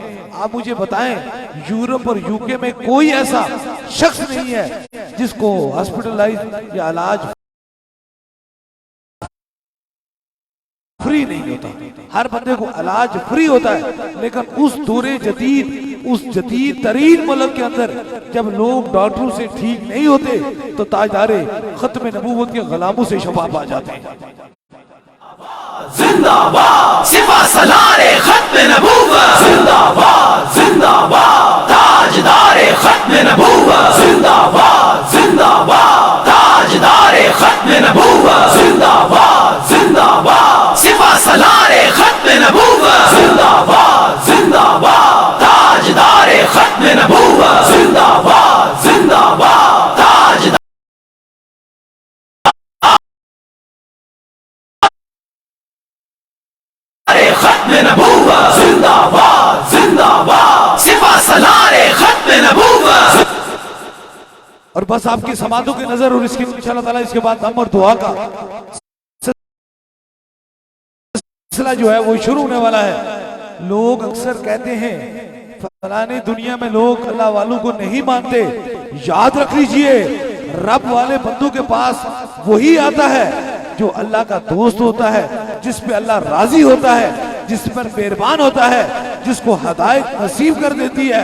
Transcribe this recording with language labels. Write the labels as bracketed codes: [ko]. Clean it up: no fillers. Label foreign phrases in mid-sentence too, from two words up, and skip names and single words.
[ur] آپ مجھے بتائیں یورپ اور UK میں کوئی ایسا شخص نہیں ہے جس کو ہسپٹلائز یا علاج فری نہیں ہوتا. ہر بندے کو علاج فری ہوتا ہے، لیکن اس دور جدید، اس جدید ترین ملک کے اندر جب لوگ ڈاکٹروں سے ٹھیک نہیں ہوتے تو تاجدار ختم نبوت کے غلاموں سے شفا پا جاتے ہیں. زندہ باد سپہ سالار ختم نبوت، زندہ باد زندہ باد تاجدار ختم نبوت، زندہ باد زندہ باد تاجدار ختم نبوت، زندہ باد زندہ باد سپہ سالار ختم نبوت، زندہ باد زندہ باد تاجدار ختم نبوت، زندہ باد زندہ باد تاجدار ختم نبوت، زندہ باد زندہ باد سپہ سالار ختم نبوت. اور بس آپ کی سماعتوں کی نظر اور اس کی [ar] انشاءاللہ تعالیٰ [ur] اس کے بعد دم اور دعا کا سلسلہ جو ہے وہ شروع ہونے والا ہے۔ لوگ اکثر کہتے ہیں فلانے دنیا میں لوگ اللہ والوں کو نہیں مانتے، یاد رکھ لیجئے رب والے بندوں کے پاس وہی آتا ہے جو اللہ کا دوست ہوتا ہے، جس پہ اللہ راضی ہوتا ہے، جس پر مہربان ہوتا ہے، جس کو ہدایت نصیب کر دیتی ہے۔